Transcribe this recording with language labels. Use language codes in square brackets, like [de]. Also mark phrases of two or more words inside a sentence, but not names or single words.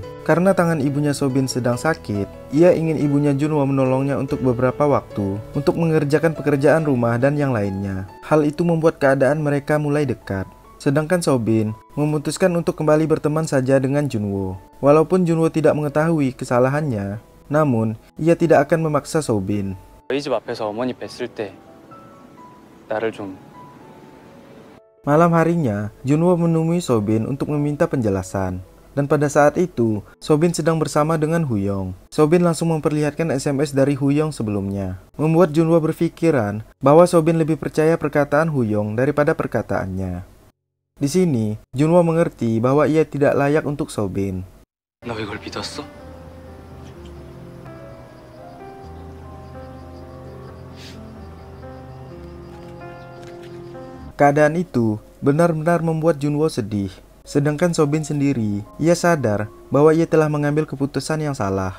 [id] Karena tangan ibunya Sobin sedang sakit, ia ingin ibunya Junwo menolongnya untuk beberapa waktu untuk mengerjakan pekerjaan rumah dan yang lainnya. Hal itu membuat keadaan mereka mulai dekat. Sedangkan Sobin memutuskan untuk kembali berteman saja dengan Junwo. Walaupun Junwo tidak mengetahui kesalahannya, namun ia tidak akan memaksa Sobin. [ko] 너희 집 앞에서 어머니 뵀을 때 나를 좀 [id] Malam harinya, Junwo menemui Sobin untuk meminta penjelasan. Dan pada saat itu, Sobin sedang bersama dengan Huyong. Sobin langsung memperlihatkan SMS dari Huyong sebelumnya, membuat Junwo berpikiran bahwa Sobin lebih percaya perkataan Huyong daripada perkataannya. Di sini, Junwo mengerti bahwa ia tidak layak untuk Sobin. [ko] 너 이걸 믿었어? [id] Keadaan itu benar-benar membuat Junwo sedih. Sedangkan Sobin sendiri, ia sadar bahwa ia telah mengambil keputusan yang salah.